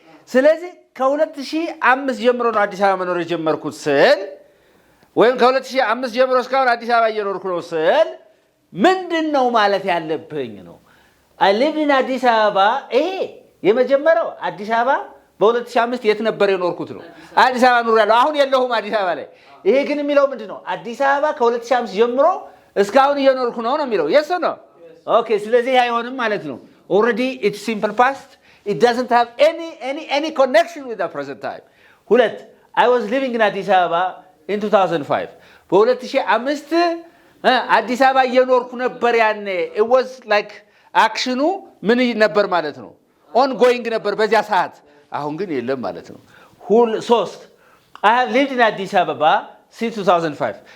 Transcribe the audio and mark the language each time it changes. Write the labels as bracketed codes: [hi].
[am] ስለዚህ ከ2005 ጀምሮ ነው አዲስ አበባ መኖር የጀመርኩት ስል ወይም ከ2005 ጀምሮ እስካሁን አዲስ አበባ እየኖርኩ ነው ስል ምንድነው ማለት ያለብኝ ነው? [en] I lived in [am] አዲስ አበባ። ይሄ የመጀመሪያው አዲስ አበባ በ2005 የት ነበር የኖርኩት ነው። አዲስ አበባ ኖሬያለሁ። አሁን የለሁም አዲስ አበባ ላይ። ይሄ ግን የሚለው ምንድነው? አዲስ አበባ ከ2005 ጀምሮ እስካሁን እየኖርኩ ነው የሚለው። [en] yes or no? [am] Okay, ስለዚህ አይሆንም ማለት ነው። [en] already it's simple past. It doesn't have any connection with the present time. ሁለት I was living in አዲስ አበባ in 2005. [am] በ2005 አዲስ አበባ እየኖርኩ ነበር ያኔ። [en] it was like [am] አክሽኑ ምን ነበር ማለት ነው? ongoing ነበር በዚያ ሰዓት። አሁን ግን የለም ማለት ነው። 3 [en] I have lived in አዲስ አበባ since 2005.